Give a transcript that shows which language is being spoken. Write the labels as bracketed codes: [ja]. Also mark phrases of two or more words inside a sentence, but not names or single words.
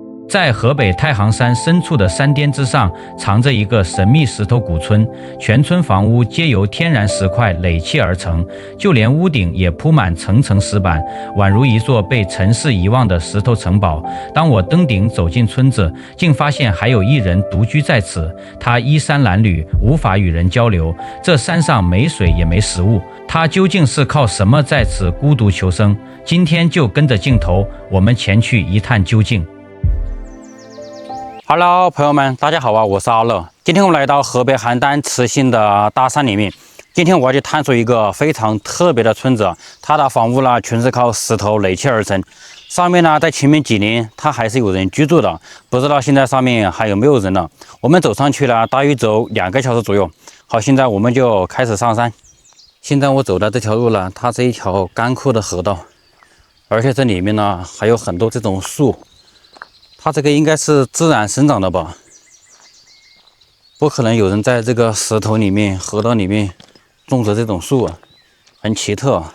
[zh] 在河北太行山深處的山巔之上，藏着一個神秘石頭古村，全村房屋皆由天然石塊壘砌而成，就連屋頂也鋪滿層層石板，宛如一座被塵世遺忘的石頭城堡。當我登頂走進村子，竟發現還有一人獨居在此。他衣衫襤褸，無法與人交流。這山上沒水也沒食物，他究竟是靠什麼在此孤獨求生？今天就跟着鏡頭，我們前去一探究竟。 Hello， 朋友們，大家好啊！我是阿樂。今天我們來到河北邯郸磁性的大山裡面。今天我要去探索一個非常特別的村子，它的房屋呢全是靠石頭壘砌而成。上面呢在前面幾年它還是有人居住的，不知道現在上面還有沒有人了。我們走上去了，大約走2個小時左右。好，現在我們就開始上山。現在我走的這條路呢，它是一條乾枯的河道，而且這裡面呢還有很多這種樹。它這個應該是自然生長的吧，不可能有人在這個石頭裡面、河道裡面種植這種樹啊，很奇特啊。